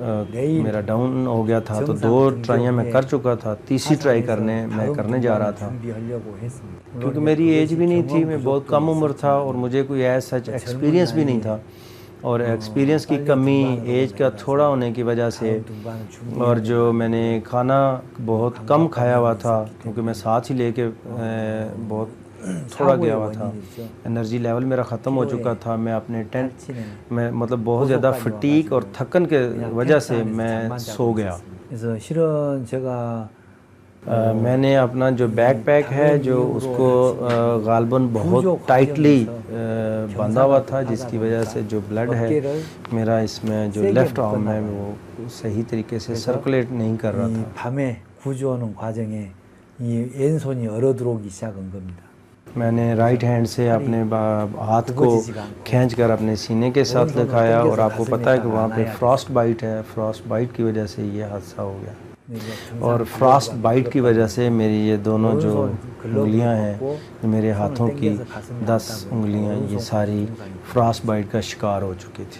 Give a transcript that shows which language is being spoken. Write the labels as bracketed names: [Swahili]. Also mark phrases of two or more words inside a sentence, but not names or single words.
[Urdu] میرا ڈاؤن ہو گیا تھا, تو 2 ٹرائیاں میں کر چکا تھا, تیسری ٹرائی کرنے جا رہا تھا, کیونکہ میری ایج بھی نہیں تھی, میں بہت کم عمر تھا اور مجھے کوئی [English] as such experience [Urdu] بھی نہیں تھا, اور ایکسپیرینس کی کمی, ایج کا تھوڑا ہونے کی وجہ سے, اور جو میں نے کھانا بہت کم کھایا ہوا تھا کیونکہ میں ساتھ ہی لے کے بہت تھوڑا گیا ہوا تھا, [English] energy level [Urdu] میرا ختم ہو چکا تھا. میں اپنے ٹینٹ میں مطلب بہت زیادہ فٹیک اور تھکن کے وجہ سے میں سو گیا. [Korean] 그래서 실은 제가 [Urdu] میں نے اپنا جو [English] back pack [Urdu] ہے جو اس کو غالباً بہت ٹائٹلی باندھا ہوا تھا, جس کی وجہ سے جو بلڈ ہے میرا اس میں جو [English] left arm [Urdu] ہے وہ صحیح طریقے سے سرکولیٹ نہیں کر رہا تھا. [Korean] 밤에 구조하는 과정에 이 왼손이 얼어 들어오기 시작한 겁니다. [Urdu] میں نے [English] right hand [Urdu] سے اپنے ہاتھ کو کھینچ کر اپنے سینے کے ساتھ لگایا, اور آپ کو پتہ ہے کہ وہاں پہ [English] frost bite [Urdu] ہے, [English] frost bite [Urdu] کی وجہ سے یہ حادثہ ہو گیا. اور [English] frost bite [Urdu] کی وجہ سے میری یہ دونوں جو انگلیاں ہیں, میرے ہاتھوں کی 10 انگلیاں, یہ ساری [English] frost bite [Urdu] کا شکار ہو چکی تھی.